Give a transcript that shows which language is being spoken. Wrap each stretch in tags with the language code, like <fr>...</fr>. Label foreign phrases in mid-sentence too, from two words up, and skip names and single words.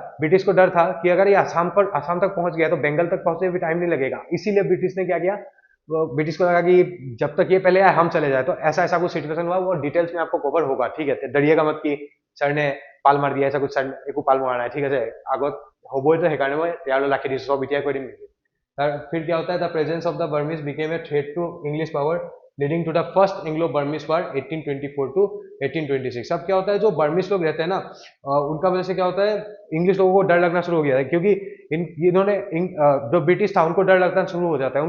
<hi>ब्रिटिश को डर था कि अगर ये असम तक पहुंच गया तो बंगाल तक पहुंचने भी टाइम नहीं लगेगा। इसीलिए ब्रिटिश ने क्या किया, ब्रिटिश को लगा कि जब तक ये पहले आए हम चले जाए। तो ऐसा ऐसा कुछ सिचुएशन हुआ, वो डिटेल्स में आपको कवर होगा, ठीक है। तो डरिएगा मत कि सर ने पाल मार दिया, ऐसा कुछ सर एक पाल मारा है, ठीक है।</hi> <as>আগত হবই, তো সেইকাৰণে মই ইয়ালৈ ৰাখি দিছো, সব এতিয়া কৈ দিম নেকি।</as> <hi>फिर क्या होता है,</hi> <en>the presence of the Burmese became a threat to English power, leading to the first Anglo Burmese war 1824 to 1826.</en> <hi>अब क्या होता है, जो बर्मिस लोग रहते हैं ना, उनका वजह से क्या होता है, इंग्लिश लोगों को डर लगना शुरू हो गया है, क्योंकि इन्होंने जो ब्रिटिश था उनको डर लगना शुरू हो जाता है।</hi>